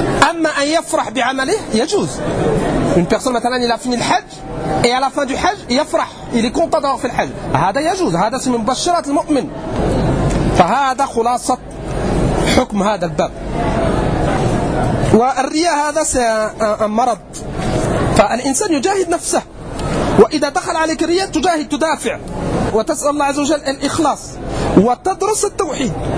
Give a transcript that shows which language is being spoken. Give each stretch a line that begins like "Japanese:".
Arabic: أما أن يفرح بعمله يجوز.
French: Une personne maintenant il a fini le hajj et à la fin du hajj il yafrah, il est content d'avoir fait le hajj.
Arabic: هذا يجوز هذا اسم مبشرات المؤمن. فهذا خلاصة حكم هذا الباب. والرياء هذا مرض. فالإنسان يجاهد نفسه وإذا دخل عليك رياء تجاهد تدافع وتسأل الله عز وجل الإخلاص وتدرس التوحيد.